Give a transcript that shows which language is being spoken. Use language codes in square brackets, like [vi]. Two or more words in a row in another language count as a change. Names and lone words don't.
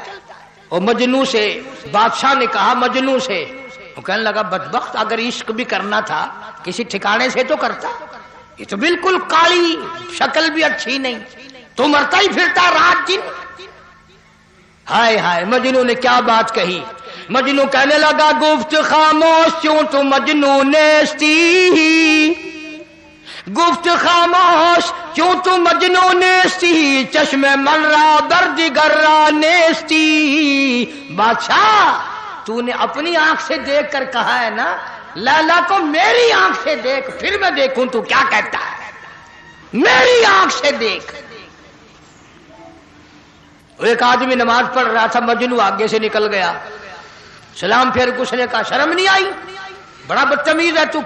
[ur] اور مجنوں سے بادشاہ نے کہا، مجنوں سے، وہ کہنے لگا بدبخت، اگر عشق بھی کرنا تھا کسی ٹھکانے سے تو کرتا، یہ تو بالکل کالی، شکل بھی اچھی نہیں، تو مرتا ہی پھرتا رات دن۔ ہائے ہائے، مجنوں نے کیا بات کہی۔ مجنوں کہنے لگا [fa] گفت خاموش چوں تو مجنوں نیستی، گفت خاموش کیوں تو مجنوں نیستی، چشم من را بردگر را نیستی۔ [ur] بادشاہ تو نے اپنی آنکھ سے دیکھ کر کہا ہے نا، لیلا کو میری آنکھ سے دیکھ، پھر میں دیکھوں تو کیا کہتا ہے، میری آنکھ سے دیکھ۔ ایک آدمی نماز پڑھ رہا تھا، مجنوں آگے سے نکل گیا، سلام پھیر کے اس نے کہا شرم نہیں آئی، بڑا بدتمیز ہے تو۔